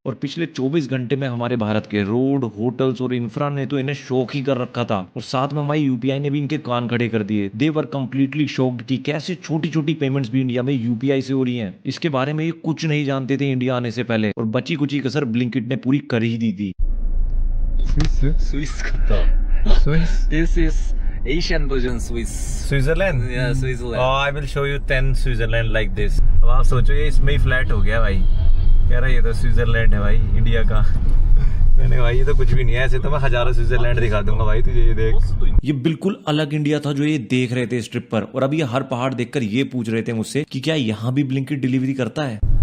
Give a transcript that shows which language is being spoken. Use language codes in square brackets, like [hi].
[hi] और पिछले 24 घंटे में हमारे भारत के रोड, होटल्स और इंफ्रा ने तो इन्हें शौक ही कर रखा था, और साथ में हमारी यूपीआई ने भी इनके कान खड़े कर दिए। [en] they were completely shocked [hi] कि कैसे छोटी छोटी पेमेंट्स भी इंडिया में यूपीआई से हो रही है। इसके बारे में ये कुछ नहीं जानते थे इंडिया आने से पहले, और बची कुची कसर ब्लिंकिट ने पूरी कर ही दी थी। [en] Swiss kuta. Swiss. This is Asian version Swiss. [hi] Switzerland? [en] Yeah, Switzerland. I will show you 10 Switzerland like this. [hi] अब आप सोचो ये इसमें ही फ्लैट हो गया भाई, कह रहा ये तो स्विट्जरलैंड है भाई इंडिया का। मैंने भाई ये तो कुछ भी नहीं है, ऐसे तो मैं हजारों स्विट्जरलैंड दिखा दूंगा भाई तुझे, ये देख। ये बिल्कुल अलग इंडिया था जो ये देख रहे थे इस ट्रिप पर, और अभी ये हर पहाड़ देखकर ये पूछ रहे थे मुझसे कि क्या यहाँ भी ब्लिंकिट डिलीवरी करता है।